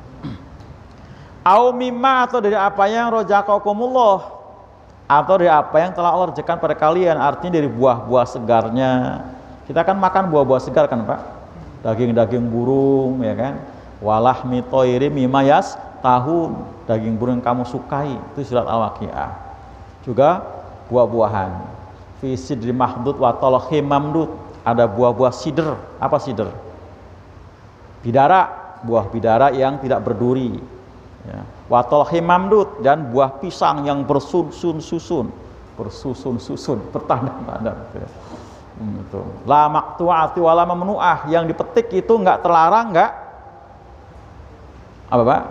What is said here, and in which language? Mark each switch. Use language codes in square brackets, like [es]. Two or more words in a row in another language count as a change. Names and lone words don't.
[ar] أو مما, [id] atau dari apa yang rozaqakumullah, atau dari apa yang telah Allah rezekikan pada kalian, artinya dari buah-buah segarnya. Kita kan makan buah-buah segar kan Pak, daging-daging burung ya kan, [ar] ولحم طير مما تهون, [id] daging burung yang kamu sukai, itu surat Al-Waqiah. Juga buah-buahan, [ar] في سدر مخضود وطلح ممدود, [id] ada buah-buah sidr. Apa sidr? Bidara, buah bidara yang tidak berduri ya. [ar] وطلح ممدود, [id] dan buah pisang yang bersusun-susun, bertandang-tandang ya. Itu. [ar] لا مقطوعة ولا ممنوعة, [id] yang dipetik itu enggak terlarang, enggak apa Pak?